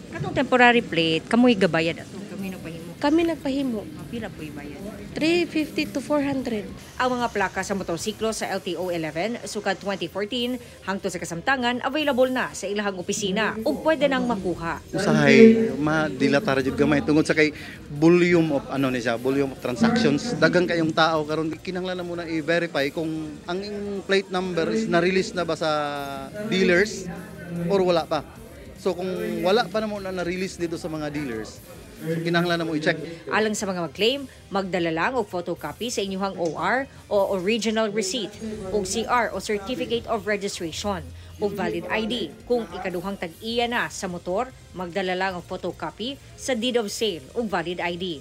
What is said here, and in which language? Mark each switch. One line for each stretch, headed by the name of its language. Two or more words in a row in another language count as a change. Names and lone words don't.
Cebuano: Katong
English: temporary plate
Cebuano: kamoy gabayad ato kami nagpahimo. Kami nagpahimo. Pila po'y bayad? 350 to 400. Ang mga plaka sa motorsiklo sa LTO 11 sukad 2014 hangtod sa kasamtangan available na sa ilahang opisina ug pwede nang makuha. Usahay madilatar jud gamay tungod sa kay
English: volume of volume of transactions.
Cebuano: Daghang kayong tao karon kinahanglan na muna i-verify kung ang
English: plate number is
Cebuano: na-release na ba sa dealers or wala pa. So kung wala pa na muna na-release dito sa mga dealers, so kinahanglan na mo i-check. Alang sa mga mag-claim, magdala lang og photocopy sa inyong OR o
English: original receipt
Cebuano: o CR o
English: Certificate of Registration
Cebuano: o
English: valid ID.
Cebuano: Kung ikaduhang tag-iya na sa motor, magdala lang og photocopy sa
English: deed of sale
Cebuano: o
English: valid ID.